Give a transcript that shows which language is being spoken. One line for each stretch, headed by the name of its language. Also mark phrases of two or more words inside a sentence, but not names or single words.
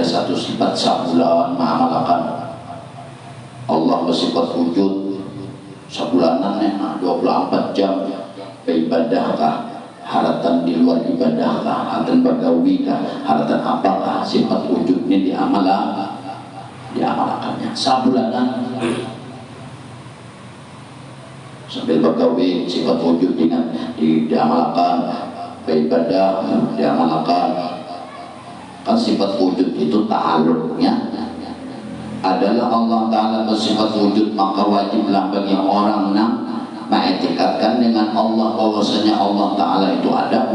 Banjar: satu sifat sebulan, mengamalkan Allah bersifat wujud sebulanan 24 jam beribadahkah, haratan di luar ibadahkah, haratan bagawikah, haratan apakah sifat wujudnya diamalkannya sebulanan sambil bagawi sifat wujud dengan diamalkan, beribadah diamalkan.
Indonesian: Kan sifat wujud itu ta'alluqnya adalah Allah Ta'ala bersifat wujud, maka wajiblah bagi orang yang mengetikatkan dengan Allah bahwasanya Allah Ta'ala itu ada.